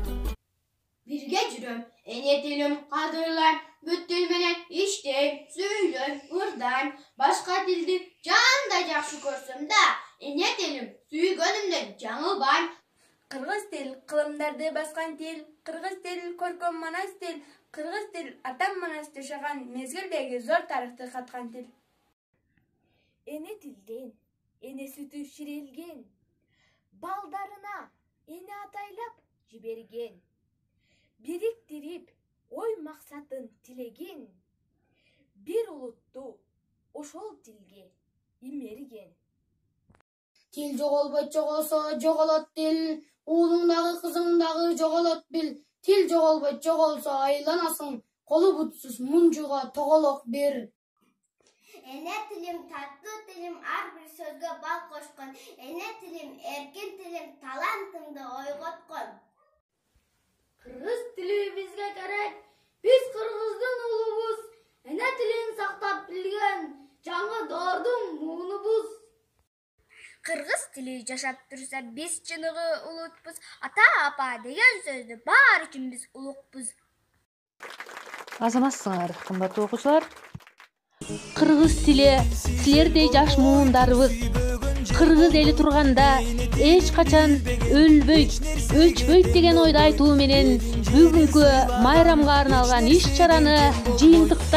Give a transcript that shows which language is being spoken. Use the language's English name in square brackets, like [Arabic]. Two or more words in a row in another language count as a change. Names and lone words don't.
[Kyrgyz] Бирге жүрөм, эне тилим кадырлайм, бүт тил менен иштейм, сүйлөйм, ырдайм, башка тилди жандай жакшы көрсөм да, эне тилим сүйгөнүмдөн жаңылбайм. Кыргыз тил кылымдарды баскан тил, кыргыз тил көркөм манас тил, Кыргыз тил атам Манас жашаган мезгилдеги зор тарыхты каткан тил. Эне тилден, эне сүтү ширелген, балдарына эне атайлап жиберген, бириктирип ой максатын тилеген, бир улутту ошол тилге имериген. Til жоголбойт жоголсо жоголот дил, уулуңдагы кызыңдагы жоголот бил. Til жоголбойт жоголсо айланасың, колу бутсуз мунжуга тоголок бер. Эне тилим таттуу тилим ар бир сөзгө бал кошкун. Эне тилим эркин тилим талантымда ойготкун. Кыргыз тили бизге керек. Биз Кыргыздын улубуз. Эне тилин сактап билген. Жаңы доордун муунубуз. Кыргыз тили жашап турса биз чыныгы улутбуз. Ата апа деген сөздү бар үчүн биз улукбуз. Азаматсыңар, кымбаттуу окуучулар. Кыргыз тили силердей жаш муундарыбыз кыргыз эли турганда эч качан өлбөйт, өчпөйт деген ойду айтуу менен бүгүнкү майрамга арналган иш-чараны жыйынтыктайбыз.